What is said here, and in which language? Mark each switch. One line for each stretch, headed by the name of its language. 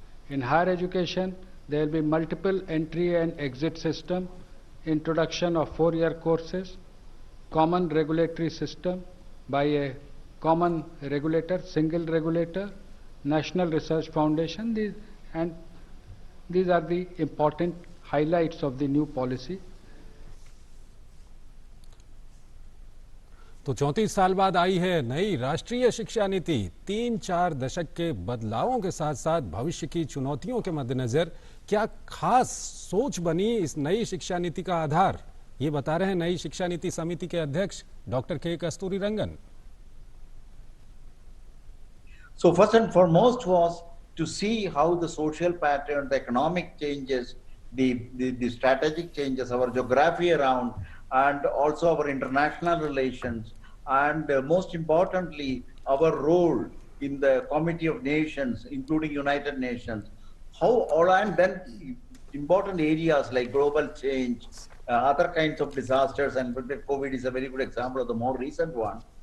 English: In higher education, there will be multiple entry and exit system, introduction of 4-year courses, common regulatory system by a common regulator, single regulator, National Research Foundation, these are the important highlights of the new policy.
Hindi: तो 34 साल बाद आई है नई राष्ट्रीय शिक्षा नीति। 3-4 दशक के बदलावों के साथ साथ भविष्य की चुनौतियों के मद्देनजर क्या खास सोच बनी इस नई शिक्षा नीति का आधार, ये बता रहे हैं नई शिक्षा नीति समिति के अध्यक्ष डॉक्टर के Kasturirangan.
English: So first and foremost was to see how the social pattern, the economic changes, the strategic changes, our geography around, and also our international relations, and most importantly, our role in the Committee of Nations, including United Nations, how all, and then important areas like global change, other kinds of disasters, and COVID is a very good example of the more recent one,